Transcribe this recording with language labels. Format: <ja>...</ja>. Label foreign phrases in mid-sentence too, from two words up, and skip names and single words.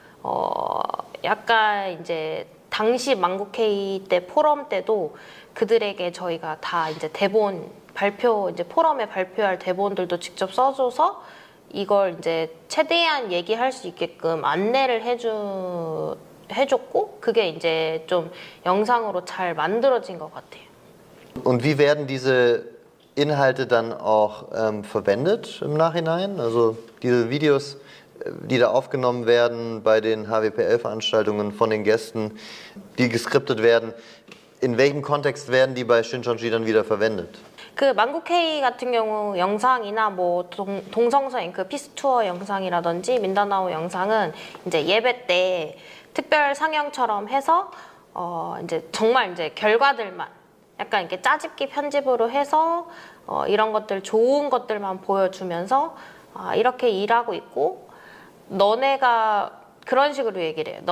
<ko>약간 이제 당시 만국회의 때 포럼 때도 그들에게 저희가 다 이제 대본 발표 이제 포럼에 발표할 대본들도 직접 써줘서 이걸 이제 최대한 얘기할 수 있게끔 안내를 해줬고 그게 이제 좀 영상으로 잘 만들어진 것 같아요.</ko> <de>Und wie werden diese Inhalte dann auch verwendet im Nachhinein? Also diese Videos, die da aufgenommen werden bei den HWPL-Veranstaltungen von den Gästen, die geskriptet werden, in welchem Kontext werden die bei Shincheonji dann wieder verwendet?</de> <ko>그 만국회의 같은 경우 영상이나 뭐 동성서 잉크 피스 투어 영상이라든지 민다나오 영상은 이제 예배 때 특별 상영처럼 해서 이제 정말 이제 결과들만 약간 이렇게 짜집기 편집으로 해서 이런 것들 좋은 것들만 보여주면서 이렇게 일하고 있고 너네가 그런 식으로 얘기를 해요.</ko>